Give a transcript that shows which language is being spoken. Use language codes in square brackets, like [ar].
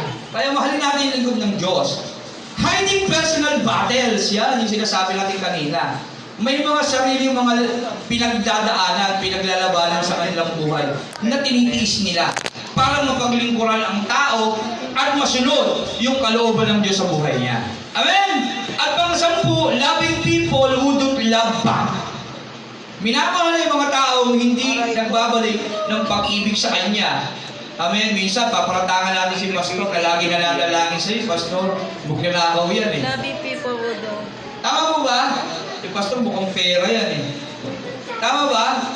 [tl] Kaya mahalin natin yung lingkod ng Diyos. [en] Hiding personal battles, [tl] yan yung sinasabi natin kanina. May mga sariling mga pinagdadaanan, pinaglalabanan sa kanilang buhay na tinitiis nila para mapaglingkuran ang tao at masunod yung kalooban ng Diyos sa buhay niya. Amen? At pang-sampu, [en] loving people who don't love back. [tl] Minamahal na yung mga taong hindi nagbabalik ng pag-ibig sa Kanya. Amen. Minsan, paparatangan natin si Pastor na lagi nananalangin sa'yo. Pastor, bugnanakaw yan eh. [en] Loving people who don't. [tl] Tama mo ba? Si Pastor, mukhang pera yan eh. Tama ba?